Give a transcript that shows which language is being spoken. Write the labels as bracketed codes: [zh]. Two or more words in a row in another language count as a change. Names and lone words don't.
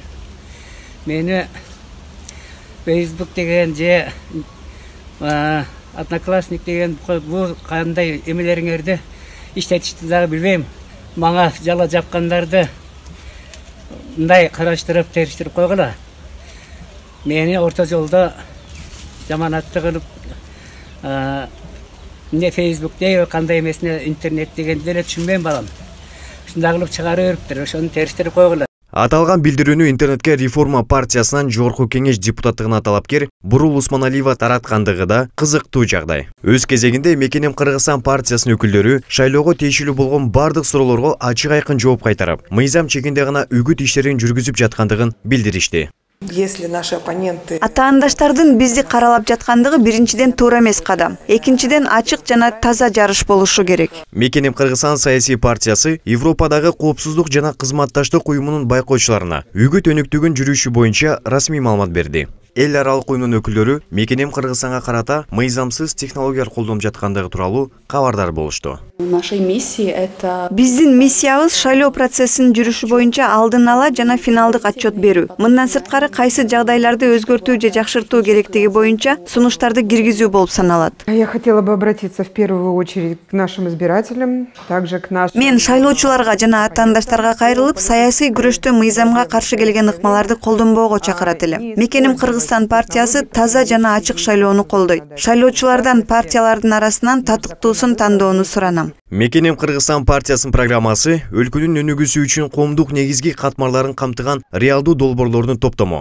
[ky] Мени Facebook деген же Одноклассник деген бул кандай эмелериңерди иштетишти дагы билбейм. Мага жала жапкандарды мындай караштырып, териштирип койгула. Мени орто жолдо жаманатты кылып не Facebook не кандай эмесине интернет дегенди деле түшүнбөйм балам. Ушундай кылып чыгарып бериптир, ошону териштирип койгула. Аталган билдирүүнү интернетке Реформа партиясынан Жогорку кеңеш депутаттыгына талапкер Бурул Усманалиева тараткандыгы да кызыктуу жагдай. Өз кезегинде Мекеним Кыргызстан партиясынын өкүлдөрү шайлоого тийиштүү болгон бардык суроолорго ачык айкын жооп кайтарып, мыйзам чегинде гана үгүт иштерин жүргүзүп жаткандыгын билдиришти. [ru] Если наши оппоненты... [ky] Атаандаштардын бизди каралап жаткандыгы биринчиден туура эмес кадам. Экинчиден ачык жана таза жарыш болушу керек. Мекеним Кыргызстан саясий партиясы Европадагы коопсуздук жана кызматташтык уюмунун байкоочуларына үгүт өнөктүгүн жүрүшү боюнча расмий маалымат берди. Эл аралык уюмдун өкүлдөрү Мекеним Кыргызстанга карата мыйзамсыз технологиялар колдонуп жаткандыгы тууралуу кабардар болушту. Биздин миссиябыз шайлоо процессинин жүрүшү боюнча алдын ала жана финалдык отчет берүү. Мындан сырткары кайсы жагдайларды өзгөртүү же жакшыртуу керектиги боюнча сунуштарды киргизүү болуп саналат. [ru] Я хотела бы обратиться в первую очередь к нашим избирателям, также к нашим... [ky] Мен шайлоочуларга жана атаандаштарга кайрылып, саясий күрөштө мыйзамга каршы келген ыкмаларды колдонбоого чакырат элем. Мекеним Кыргызстан партиясы таза жана ачык шайлоону колдойт. Шайлоочулардан партиялардын арасынан татыктуусун тандоону суранам. Мекеним Кыргызстан партиясынын программасы өлкөнүн өнүгүүсү үчүн коомдук негизги катмарларын камтыган реалдуу долбоорлордун топтому.